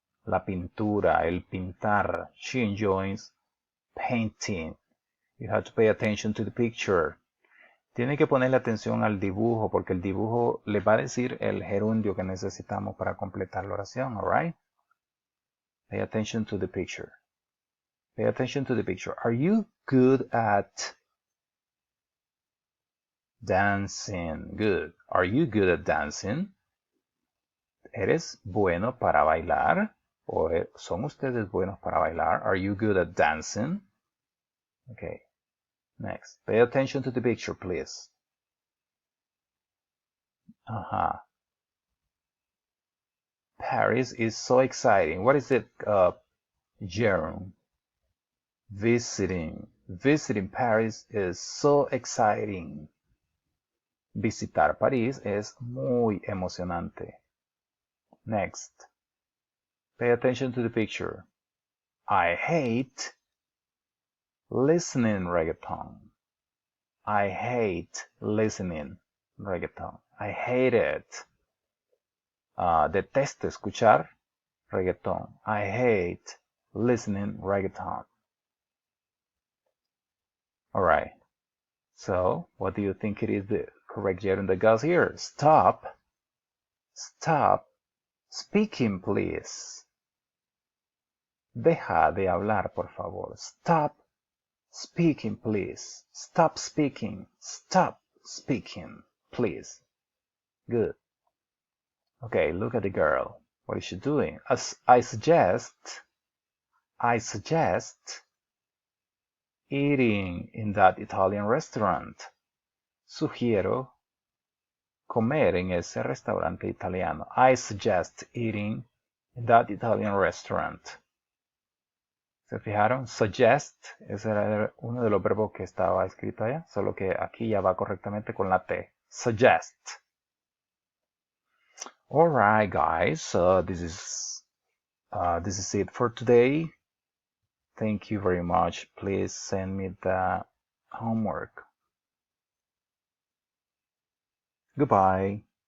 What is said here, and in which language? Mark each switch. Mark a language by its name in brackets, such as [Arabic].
[Spanish] La pintura, el pintar. [English] She enjoys painting. You have to pay attention to the picture. [Spanish] Tiene que ponerle atención al dibujo porque el dibujo le va a decir el gerundio que necesitamos para completar la oración, alright? [English] Pay attention to the picture. Pay attention to the picture. Are you good at dancing? Good. Are you good at dancing? [Spanish] ¿Eres bueno para bailar? ¿O son ustedes buenos para bailar? [English] Are you good at dancing? Okay. Next. Pay attention to the picture, please. Paris is so exciting. What is it, Jerome? Visiting. Visiting Paris is so exciting. [Spanish] Visitar París es muy emocionante. [English] Next. Pay attention to the picture. I hate listening reggaeton. I hate listening reggaeton. I hate it. [Spanish] Detesto escuchar reggaeton. [English] I hate listening reggaeton. Alright. So, what do you think it is the correct gerund that goes here? Stop. Stop speaking, please. [Spanish] Deja de hablar, por favor. [English] Stop speaking, please. Stop speaking. Stop speaking, please. Good. Okay, look at the girl. What is she doing? I suggest eating in that Italian restaurant. [Spanish] Sugiero comer en ese restaurante italiano. [English] I suggest eating in that Italian restaurant. [Spanish] ¿Se fijaron? Suggest, ese era uno de los verbos que estaba escrito allá, solo que aquí ya va correctamente con la T. Suggest. [English] Alright, guys, this is it for today. Thank you very much. Please send me the homework. Goodbye.